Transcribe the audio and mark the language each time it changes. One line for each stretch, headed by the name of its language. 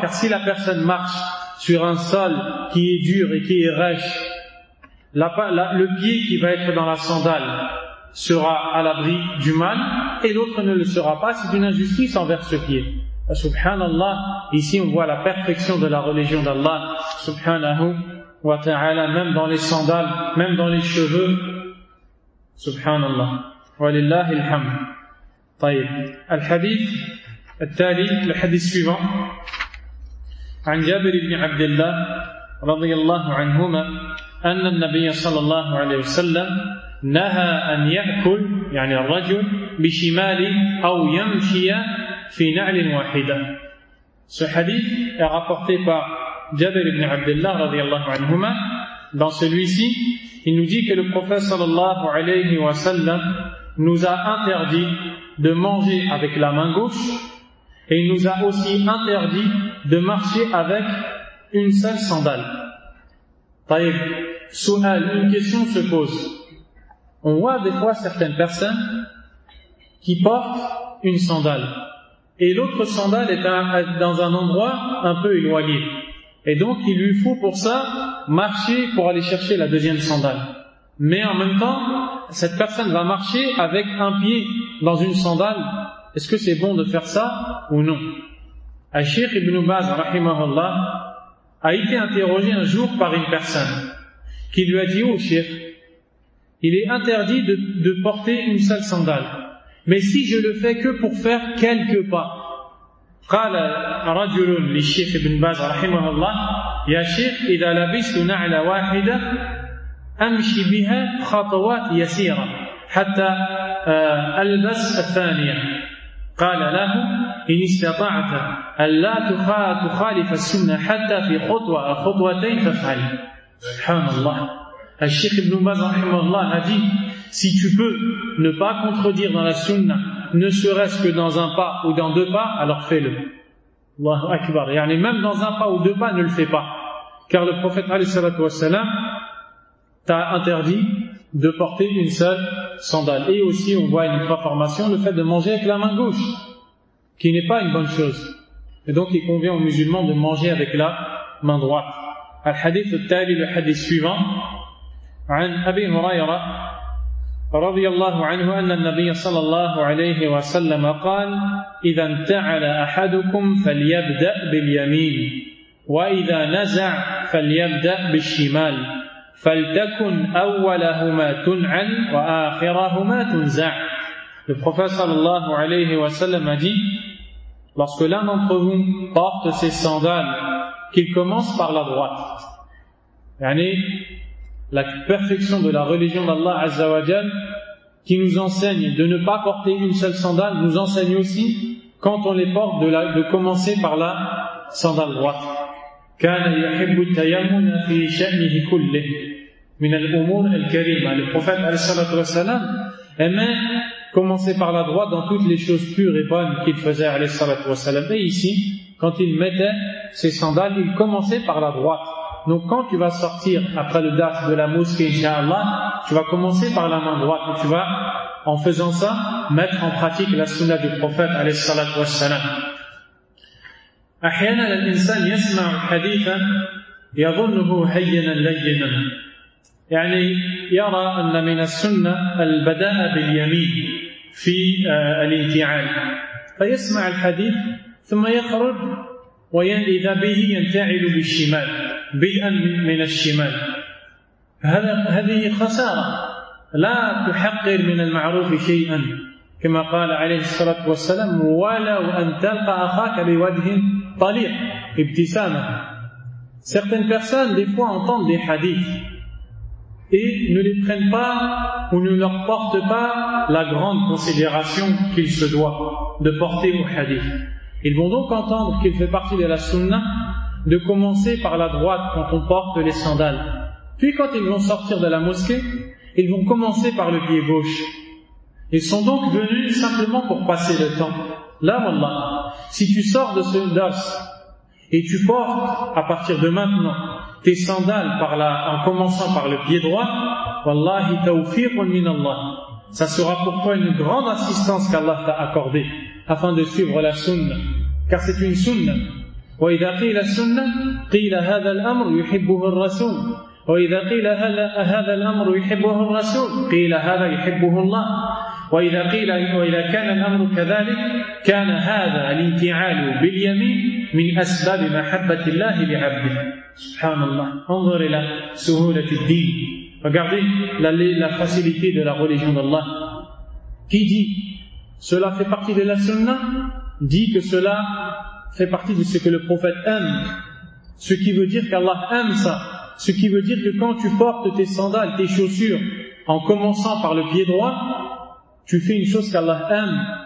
French: Car si la personne marche sur un sol qui est dur et qui est rêche, le pied qui va être dans la sandale sera à l'abri du mal et l'autre ne le sera pas. C'est une injustice envers ce pied. Subhanallah, ici on voit la perfection de la religion d'Allah subhanahu wa ta'ala, même dans les sandales, même dans les cheveux.
Arabic: سبحان الله ولله الحمد. طيب الحديث التالي الحديث
French: suivant
Arabic: عن جابر بن عبد الله رضي الله عنهما أن النبي صلى الله عليه وسلم نهى أن يأكل يعني الرجل بشماله أو يمشي في نعل واحدة.
French: Ce hadith est rapporté par جابر بن عبد الله
Arabic: رضي الله عنهما.
French: Dans celui-ci, il nous dit que le prophète sallallahu alayhi wa sallam nous a interdit de manger avec la main gauche et il nous a aussi interdit de marcher avec une seule sandale. Taïb, Souhal, une question se pose. On voit des fois certaines personnes qui portent une sandale et l'autre sandale est dans un endroit un peu éloigné. Et donc il lui faut pour ça marcher pour aller chercher la deuxième sandale. Mais en même temps, cette personne va marcher avec un pied dans une sandale Est-ce que c'est bon de faire ça ou non? Al-Sheikh Ibn Baz, rahimahullah, a été interrogé un jour par une personne qui lui a dit: oh Sheikh, il est interdit de porter une seule sandale. Mais si je le fais que pour faire quelques pas.
Arabic: قال رجل للشيخ ابن باز رحمه الله: يا شيخ إذا لبست نعل واحدة أمشي بها خطوات يسيرة حتى ألبس الثانية. قال له: إن استطعت ألا تخالف السنة حتى في خطوة أو خطوتين فافعل. سبحان الله.
French: الشيخ ابن باز
Arabic: رحمه الله
French: a dit: si tu peux ne pas contredire dans la sunna, ne serait-ce que dans un pas ou dans deux pas, alors fais-le. Allahu Akbar. Yani même dans un pas ou deux pas, ne le fais pas. Car le prophète alayhi salatu wassalam t'a interdit de porter une seule sandale. Et aussi, on voit une autre formation, le fait de manger avec la main gauche, qui n'est pas une bonne chose. Et donc, il convient aux musulmans de manger avec la main droite.
Arabic: Al-Hadith al-Tali,
French: le hadith suivant,
Arabic: عن أبي هريرة رضي الله عنه أن النبي صلى الله عليه وسلم قال: إذا انتعل أحدكم فليبدأ باليمين، وإذا نزع فليبدأ بالشمال، فلتكن أولهما تنعل وآخرهما تنزع.
French: Le prophète
Arabic: صلى الله عليه وسلم
French: a dit: lorsque l'un d'entre vous porte ses sandales, qu'il commence par la droite. يعني la perfection de la religion d'Allah Azza wa Jal, qui nous enseigne de ne pas porter une seule sandale, nous enseigne aussi, quand on les porte, de commencer par la sandale droite.
Arabic: كان يحب التيمم في شأنه كله من الأمور الكريمة.
French: Le prophète sallallahu alayhi wa sallam aimait commencer par la droite dans toutes les choses pures et bonnes qu'il faisait sallallahu alayhi wa sallam. Et ici, quand il mettait ses sandales, il commençait par la droite. Donc quand tu vas sortir après le daf de la mosquée, inshallah, tu vas commencer par la main droite et tu vas, en faisant ça, mettre en pratique la sunna du prophète alayhi salatu wa salam.
Arabic: أحيانا الإنسان يسمع حديثا يظنه هينا لينا. يعني يرى أن من السنة البداء باليمين في الانتعال. فيسمع الحديث ثم يخرج وإذا به ينتعل بالشمال. بدءا من الشمال. هذه خسارة، لا تحقر من المعروف شيئا، كما قال عليه الصلاة والسلام: ولو أن تلقى أخاك بوجه طليق ابتسامة.
French: Certaines personnes des fois entendent des hadiths et ne les prennent pas ou ne leur portent pas la grande considération qu'il se doit de porter au hadith. Ils vont donc entendre qu'il fait partie de la sunna de commencer par la droite quand on porte les sandales. Puis quand ils vont sortir de la mosquée, ils vont commencer par le pied gauche. Ils sont donc venus simplement pour passer le temps. Là, wallah, si tu sors de ce dos et tu portes à partir de maintenant tes sandales en commençant par le pied droit,
Arabic: wallahi tawfiqun min Allah.
French: Ça sera pour toi une grande assistance qu'Allah t'a accordée afin de suivre la sunna. Car c'est une sunna.
Arabic: وإذا قيل السنة قيل هذا الأمر يحبه الرسول وإذا قيل هذا الأمر يحبه الرسول قيل هذا يحبه الله وإذا قيل وإذا كان الأمر كذلك كان هذا الانتعال باليمين من أسباب محبة الله لعبده. سبحان الله. انظر إلى سهولة الدين.
French: Regardez la facilité de la religion d'Allah. Qui dit cela fait partie de la sunna dit que cela fait partie de ce que le prophète aime. Ce qui veut dire qu'Allah aime ça. Ce qui veut dire que quand tu portes tes sandales, tes chaussures, en commençant par le pied droit, tu fais une chose qu'Allah aime.